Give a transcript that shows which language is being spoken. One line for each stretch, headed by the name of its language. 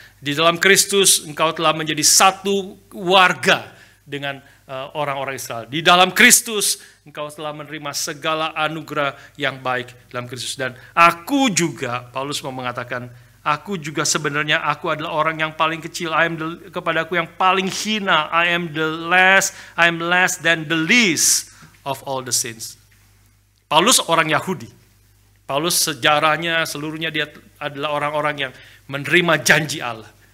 Indonesian: Di dalam Kristus engkau telah menjadi satu warga dengan orang-orang Israel. Di dalam Kristus engkau telah menerima segala anugerah yang baik dalam Kristus. Dan aku juga, Paulus mau mengatakan, aku juga sebenarnya aku adalah orang yang paling kecil. Kepadaku yang paling hina.
English: I am less than the least of all the saints.
Indonesian: Paulus orang Yahudi. Paulus sejarahnya seluruhnya dia adalah orang-orang yang menerima janji Allah.